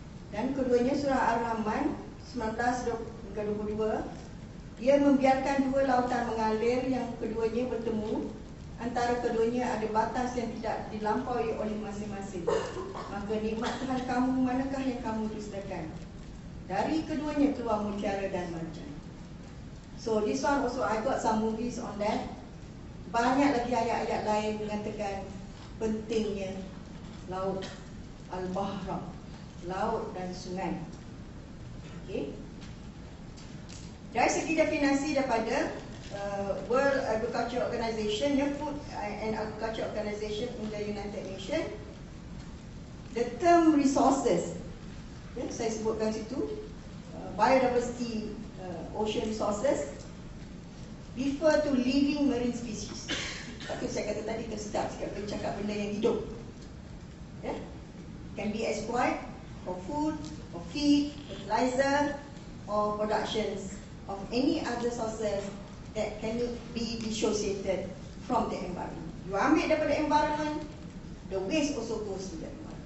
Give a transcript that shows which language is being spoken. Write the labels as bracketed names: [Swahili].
[Malay] Dan keduanya surah Ar-Rahman 19-22, dia membiarkan dua lautan mengalir yang keduanya bertemu, antara keduanya ada batas yang tidak dilampaui oleh masing-masing. Maka nikmat Tuhan kamu manakah yang kamu dustakan? Dari keduanya keluar mutiara dan marjan. [English] So this one also I got some movies on that. [Malay] Banyak lagi ayat-ayat lain mengatakan pentingnya laut, al-bahra, laut dan sungai. Okay. Dari segi definisi daripada [English] World Agriculture Organization, Food and Agriculture Organization in the United Nations, the term resources, [Malay] saya sebutkan situ, [English] biodiversity, ocean resources, refer to living marine species. [Malay] Tapi saya kata tadi tersedap sikit boleh cakap benda yang hidup. [English] Can be exploited for food, for feed, fertilizer, or productions of any other sources that cannot be dissociated from the environment. You [Malay] ambil daripada [English] environment, the waste also goes to the environment.